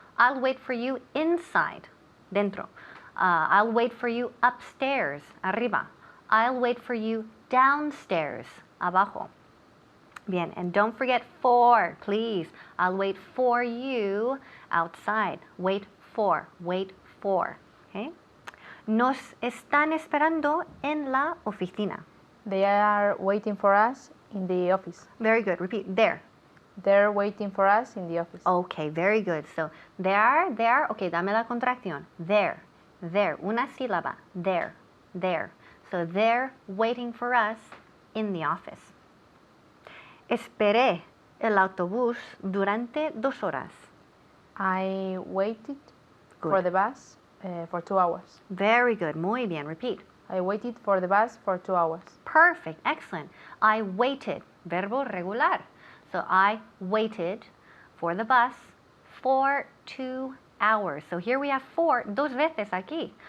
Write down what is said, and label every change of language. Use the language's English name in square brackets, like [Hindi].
[English] I'll wait for you inside, dentro. I'll wait for you upstairs, arriba. I'll wait for you downstairs, abajo. Bien, and don't forget for, please. I'll wait for you outside. Wait for, okay? [Spanish] Nos están esperando en la oficina. [English] They are waiting for us in the office. Very good. Repeat. There. They're waiting for us in the office. Okay, very good. So, there. [Spanish] Okay, dame la contracción. [English] There. [Spanish] Una sílaba. [English] There. So, they're waiting for us in the office. [Spanish] Esperé el autobús durante 2 horas. [English] I waited Good. for the bus for 2 hours. Very good. Muy bien. Repeat. I waited for the bus for 2 hours. Perfect. Excellent. I waited. [Spanish] Verbo regular. [English] So I waited for the bus for 2 hours. So here we have for, [Spanish] dos veces aquí.